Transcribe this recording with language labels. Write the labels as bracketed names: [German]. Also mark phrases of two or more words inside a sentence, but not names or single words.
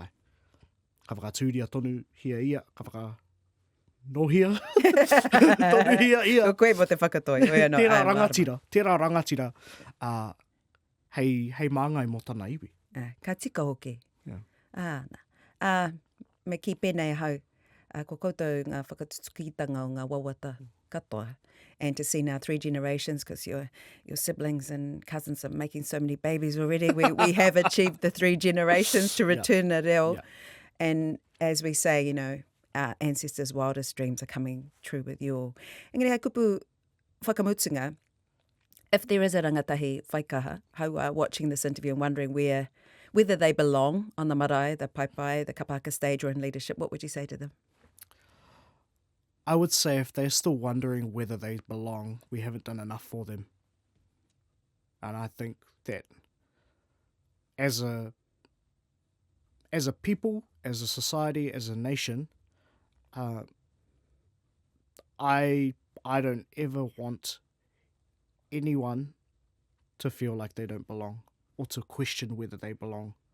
[Māori] Ka whakatūria tonu hia ia, ka whakanohia tonu hia ia. Ko koe mo te whakatoi. Tērā rangatira hei Māngai mō tana iwi. Ka tika hoki. [English] Yeah. [Māori] Me ki pēnei hau. ko koutou ngā whakatukitanga o ngā wawata katoa. [English] And to see now 3 generations, because your siblings and cousins are making so many babies already, we have achieved the 3 generations to return a reo. Yeah. And as we say, you know, our ancestors' wildest dreams are coming true with you all. [Māori] Engari, hei kupu whakamutunga, [English] if there is a [Māori] rangatahi whaikaha, hauā, [English] watching this interview and wondering whether they belong on the marae, the paipai, the kapaka stage, or in leadership, what would you say to them? I would say if they're still wondering whether they belong, we haven't done enough for them. And I think that as a people, as a society, as a nation, I don't ever want anyone to feel like they don't belong or to question whether they belong.